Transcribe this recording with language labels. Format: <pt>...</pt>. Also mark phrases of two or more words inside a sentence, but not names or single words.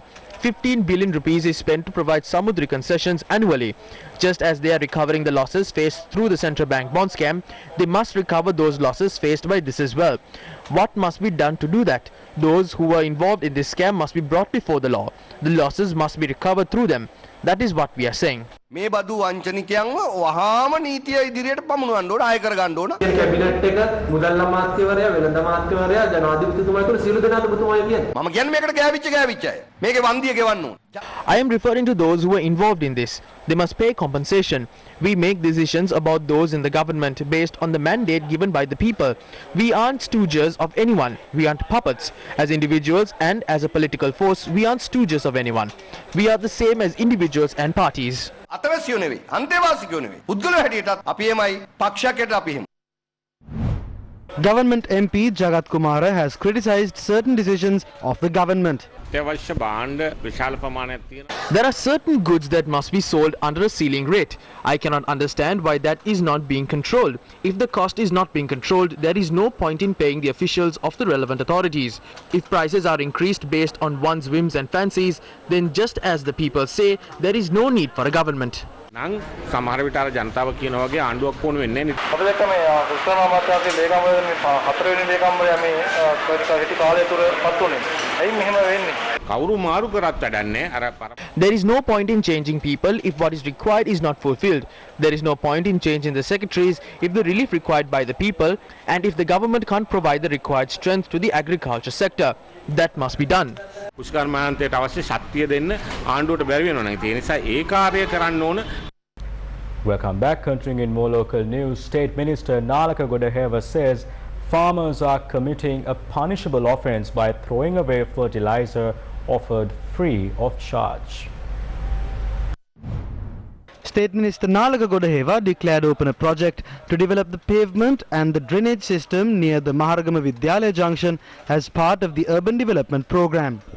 <en>15 billion rupees is spent to provide Samudri concessions annually. Just as they are recovering the losses faced through the central bank bond scam, they must recover those losses faced by this as well. What must be done to do that? Those who were involved in this scam must be brought before the law. The losses must be recovered through them. That is what we are saying.</en> <si>මේ බදු වංචනිකයන්ව වහාම නීතිය ඉදිරියට පමුණවන්න ඕන ආය කර ගන්න ඕන. කැබිනට් එක මුදල් අමාත්‍යවරයා වෙළඳ අමාත්‍යවරයා ජනාධිපතිතුමා කියන සියලු දෙනාට ඔබතුමායි කියන්නේ. මම කියන්නේ මේකට ගෑවිච්ච අය. මේකේ වන්දිය ගෙවන්න ඕන.</si> <en>I am referring to those who were involved in this. They must pay compensation. We make decisions about those in the government based on the mandate given by the people. We aren't stooges of anyone. We aren't puppets. As individuals and as a political force, we aren't stooges of anyone. We are the same as individuals and parties.</en> <si>අතවැසියෝ නෙවෙයි, අන්තේවාසිකයෝ නෙවෙයි. පුද්ගලයෝ හැටියටත් අපි එමයි, පක්ෂයකට අපි එහෙම.</si> <en>Government MP Jagat Kumara has criticised certain decisions of the government. There are certain goods that must be sold under a ceiling rate. I cannot understand why that is not being controlled. If the cost is not being controlled, there is no point in paying the officials of the relevant authorities. If prices are increased based on one's whims and fancies, then just as the people say, there is no need for a government.</en> <si>සමහර විට අර ජනතාව කියන වගේ ආණ්ඩුවක් ඕන වෙන්නේ නැහැ. අපි දැක්ක මේ උත්සවමාත්‍යාගේ ලේකම්වරයා මේ හතරවෙනි ලේකම්වරයා මේ හිටි කාලය තුර පත් වුණේ. ඇයි මෙහෙම වෙන්නේ? කවුරු මාරු කරත් වැඩක් නැහැ.</si> <en>There is no point in changing people if what is required is not fulfilled. There is no point in changing the secretaries if the relief required by the people and if the government can't provide the required strength to the agriculture sector. That must be done.</en> <si>පුෂ්කර්මාන්තයට අවශ්‍ය ශක්තිය දෙන්න ආණ්ඩුවට බැරි වෙනවා. ඒ නිසා ඒ කාර්යය කරන්න ඕන.</si> <en>Welcome back. Continuing in more local news, State Minister Lanka says farmers are committing a punishable offence by throwing away fertilizer offered free of charge. State Minister Nalaka Godaheva declared open a project to develop the pavement and the drainage system near the Maharagama Vidyalaya junction as part of the urban development program.</en>